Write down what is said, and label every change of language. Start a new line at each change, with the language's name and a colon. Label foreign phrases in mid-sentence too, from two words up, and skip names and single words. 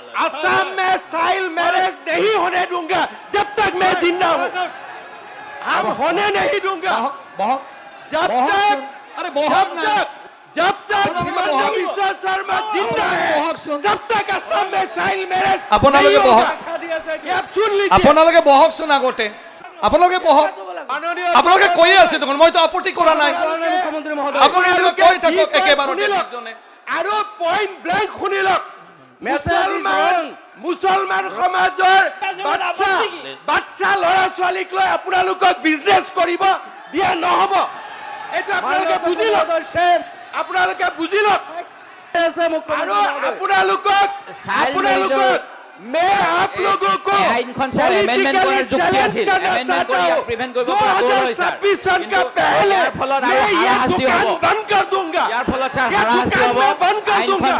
Hindi: असम में
English: child marriage
Hindi: नहीं होने दूंगा जब तक मैं जिंदा हूँ हम होने नहीं दूंगा जब तक अरे बहुत जब तक हिमंत बिश्व शर्मा जिंदा है तब तक असम में
English: child marriage
Assamese: আপোনালোকে বহক
Hindi: ये आप सुन लीजिए
Assamese: আপোনালোকে বহকচোন আগতে আপোনালোকে বহক আপোনালোকে কৈয়ে আছে দেখোন মইতো আপত্তি কৰা নাই মুখ্যমন্ত্ৰী মহোদয় আপোনালোকে কৈ থাকক একেবাৰতে দুজনে আৰু
English: point blank
Assamese: শুনি লওক মুছলমান সমাজৰ বাচ্চা ল'ৰা ছোৱালীক লৈ আপোনালোকক বিজনেছ কৰিব দিয়া নহ'ব এইটো আপোনালোকে বুজি লওক আপোনালোকে বুজি লওক আৰু আপোনালোকক
Hindi: मैं आप लोगों को चैलेंज करना चाहता हूँ 2026 सन का पहले मैं ये दुकान बंद कर दूंगा ये दुकान मैं बंद कर दूंगा